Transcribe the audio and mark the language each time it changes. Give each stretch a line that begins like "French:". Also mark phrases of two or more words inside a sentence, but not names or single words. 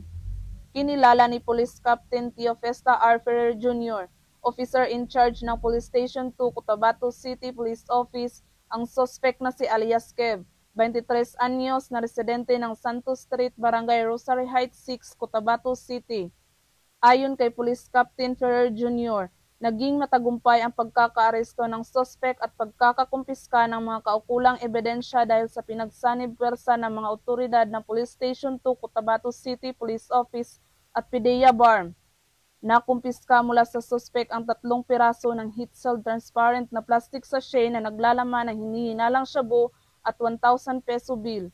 Filipino: Kinilala ni Police Captain Teofesta R. Ferrer Jr.,
English: officer in charge
Filipino: ng Police Station 2 Cotabato City Police Office, ang suspect na si alias Kev, 23 anyos na residente ng Santos Street, Barangay Rosary Heights 6, Cotabato City. Ayon kay Police Captain Ferrer Jr., naging matagumpay ang pagkakaaresto ng suspect at pagkakakumpiska ng mga kaukulang ebidensya dahil sa pinagsanib pwersa ng mga otoridad ng Police Station 2 Cotabato City Police Office at PDEA BARM. Nakumpiska mula sa suspect ang 3 piraso ng
English: heat-sealed transparent
Filipino: na
English: plastic sachet
Filipino: na naglalaman ng hinihinalang shabu at 1,000 peso bill.